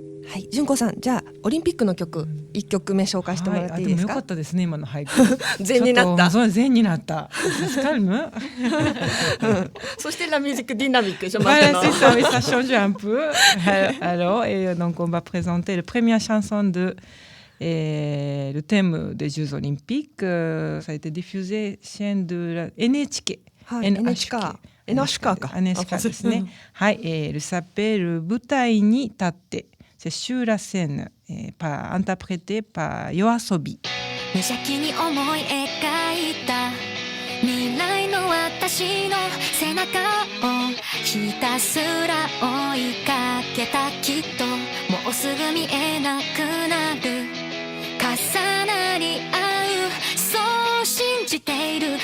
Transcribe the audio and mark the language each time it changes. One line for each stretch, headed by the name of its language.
Japanese: はい、純子さん、じゃあオリンピックの曲1曲目紹介してもらっていいですか？でもよかったですね、今の俳句。禅になった。そう禅になった。
French: calme.
Japanese: そして
French: la musique dynamique. Voilà, c'est ça, oui, ça change un peu. Alors, et donc on va présenter la première chanson de le thème des Jeux Olympiques. Ça a été diffusé chaîne de la NHK.
Japanese: NHK か。 NHK ですね。はい、
French: elle s'appelle 舞台に立って。 C'est sur la scène, interprété par YOASOBI.
Japanese: 無邪気に思い描いた未来の私の背中をひたすら追いかけた。きっともうすぐ見えなくなる。重なり合うそう信じている。